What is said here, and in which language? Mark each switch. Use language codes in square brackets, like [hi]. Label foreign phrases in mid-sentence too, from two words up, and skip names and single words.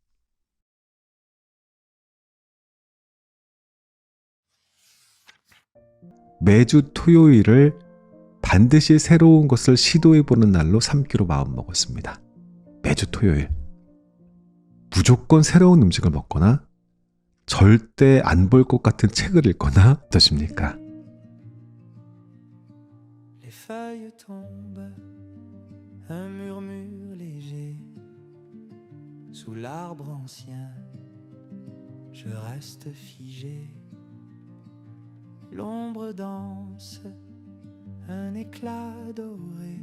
[ko] 매주 토요일을 반드시 새로운 것을 시도해보는 날로 삼기로 마음먹었습니다. 매주 토요일. 무조건 새로운 음식을 먹거나 절대 안 볼 것 같은 책을 읽거나 어떠십니까? [fr] Les feuilles tombent, un murmure léger. Sous l'arbre ancien, je reste figé. L'ombre danse, un éclat doré.